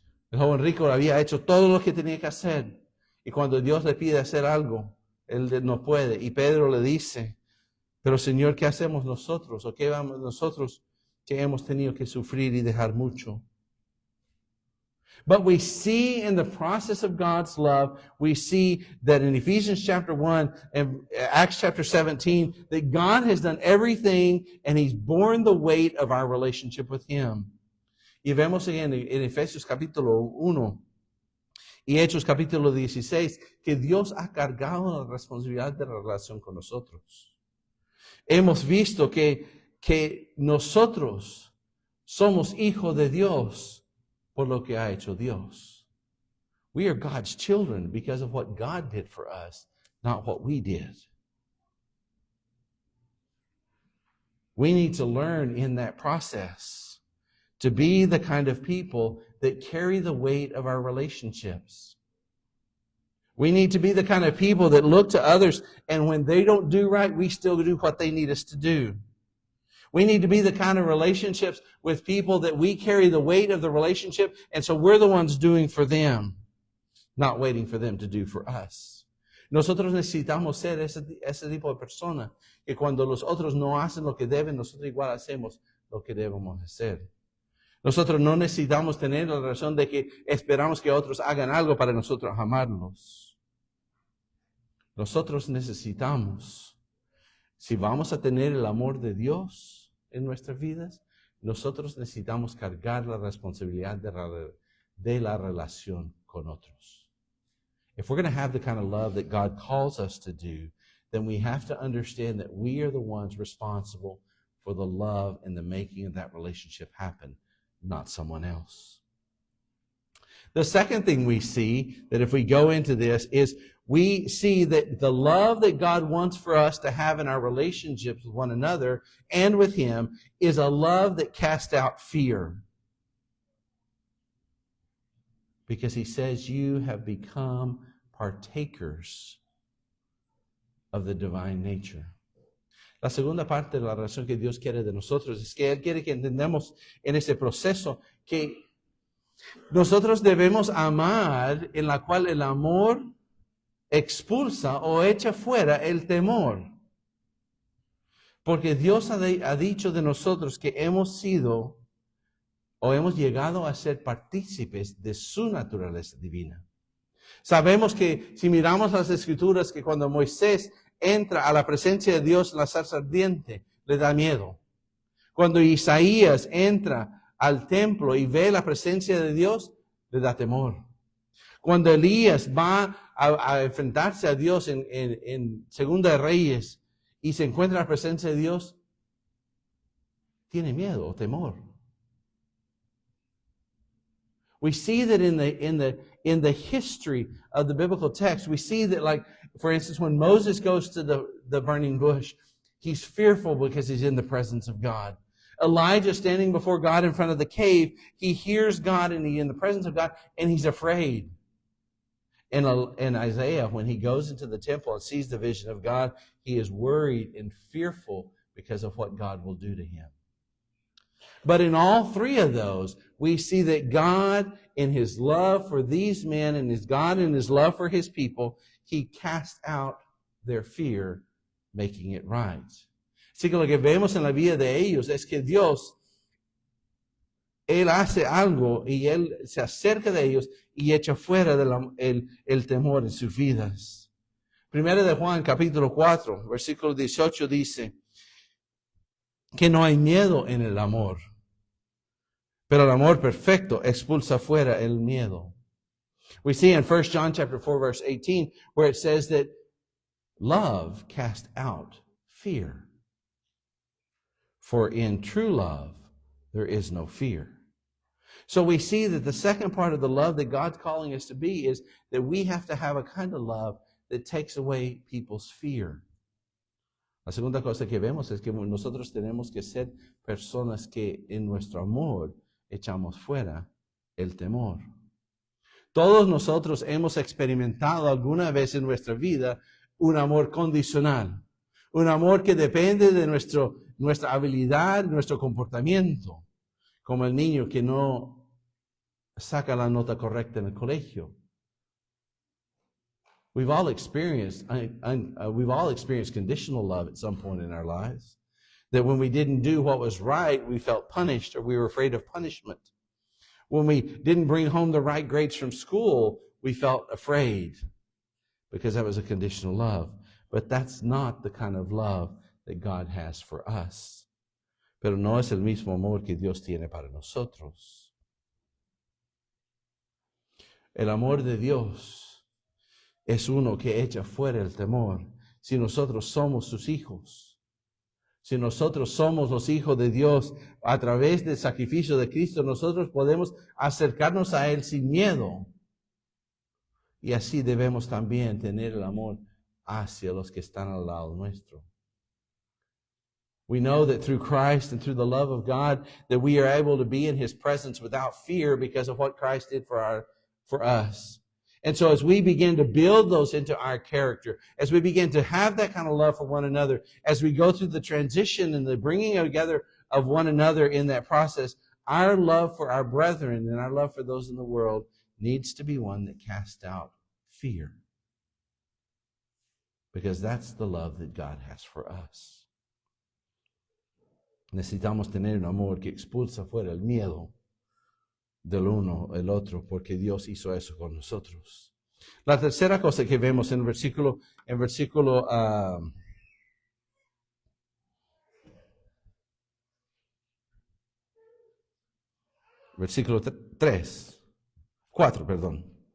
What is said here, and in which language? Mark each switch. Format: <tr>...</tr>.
<es>El joven rico había hecho todo lo que tenía que hacer. Y cuando Dios le pide hacer algo, él no puede. Y Pedro le dice, pero Señor, ¿qué hacemos nosotros? ¿O qué vamos nosotros que hemos tenido que sufrir y dejar mucho?</es> <en>But we see in the process of God's love, we see that in Ephesians chapter 1 and Acts chapter 17, that God has done everything and He's borne the weight of our relationship with Him.</en> <es>Y vemos en Efesios capítulo 1 y Hechos capítulo 16 que Dios ha cargado la responsabilidad de la relación con nosotros. Hemos visto que nosotros somos hijos de Dios por lo que ha hecho Dios.</es> <en>We are God's children because of what God did for us, not what we did. We need to learn in that process to be the kind of people that carry the weight of our relationships. We need to be the kind of people that look to others, and when they don't do right, we still do what they need us to do. We need to be the kind of relationships with people that we carry the weight of the relationship, and so we're the ones doing for them, not waiting for them to do for us.</en> <es>Nosotros necesitamos ser ese tipo de persona que cuando los otros no hacen lo que deben, nosotros igual hacemos lo que debemos hacer. Nosotros no necesitamos tener la razón de que esperamos que otros hagan algo para nosotros amarlos. Nosotros necesitamos, si vamos a tener el amor de Dios en nuestras vidas, nosotros necesitamos cargar la responsabilidad de la relación con otros.</es> <en>If we're going to have the kind of love that God calls us to do, then we have to understand that we are the ones responsible for the love and the making of that relationship happen, not someone else. The second thing we see, that if we go into this, is we see that the love that God wants for us to have in our relationships with one another and with Him is a love that casts out fear. Because He says, you have become partakers of the divine nature.</en> <es>La segunda parte de la razón que Dios quiere de nosotros es que Él quiere que entendamos en ese proceso que nosotros debemos amar, en la cual el amor expulsa o echa fuera el temor. Porque Dios ha dicho de nosotros que hemos sido o hemos llegado a ser partícipes de su naturaleza divina. Sabemos que si miramos las Escrituras, que cuando Moisés entra a la presencia de Dios en la zarza ardiente, le da miedo. Cuando Isaías entra al templo y ve la presencia de Dios, le da temor. Cuando Elías va a enfrentarse a Dios en Segunda de Reyes y se encuentra en la presencia de Dios, tiene miedo o temor.</es> <en>We see that in the history of the biblical text, we see that, like, for instance, when Moses goes to the burning bush, he's fearful because he's in the presence of God. Elijah standing before God in front of the cave, he hears God and he's in the presence of God, and he's afraid. And Isaiah, when he goes into the temple and sees the vision of God, he is worried and fearful because of what God will do to him. But in all three of those, we see that God, in His love for these men, and God in His love for His people, He cast out their fear making it right.</en> <es>Así que lo que vemos en la vida de ellos es que Dios, Él hace algo y Él se acerca de ellos y echa fuera el temor en sus vidas. Primero de Juan, capítulo 4, versículo 18 dice que no hay miedo en el amor, pero el amor perfecto expulsa fuera el miedo.</es> <en>We see in 1 John chapter 4, verse 18, where it says that love casts out fear. For in true love, there is no fear. So we see that the second part of the love that God's calling us to be is that we have to have a kind of love that takes away people's fear.</en> <es>La segunda cosa que vemos es que nosotros tenemos que ser personas que en nuestro amor echamos fuera el temor. Todos nosotros hemos experimentado alguna vez en nuestra vida un amor condicional, un amor que depende de nuestra habilidad, nuestro comportamiento, como el niño que no saca la nota correcta en el colegio.</es> <en>We've all experienced conditional love at some point in our lives. That when we didn't do what was right, we felt punished or we were afraid of punishment. When we didn't bring home the right grades from school, we felt afraid because that was a conditional love. But that's not the kind of love that God has for us.</en> <es>Pero no es el mismo amor que Dios tiene para nosotros. El amor de Dios es uno que echa fuera el temor. Si nosotros somos sus hijos, si nosotros somos los hijos de Dios a través del sacrificio de Cristo, nosotros podemos acercarnos a Él sin miedo. Y así debemos también tener el amor hacia los que están al lado nuestro.</es> <en>We know that through Christ and through the love of God that we are able to be in His presence without fear because of what Christ did for us. And so as we begin to build those into our character, as we begin to have that kind of love for one another, as we go through the transition and the bringing together of one another in that process, our love for our brethren and our love for those in the world needs to be one that casts out fear. Because that's the love that God has for us.</en> <es>Necesitamos tener un amor que expulsa fuera el miedo del uno el otro, porque Dios hizo eso con nosotros. La tercera cosa que vemos en versículo 4, perdón.</es>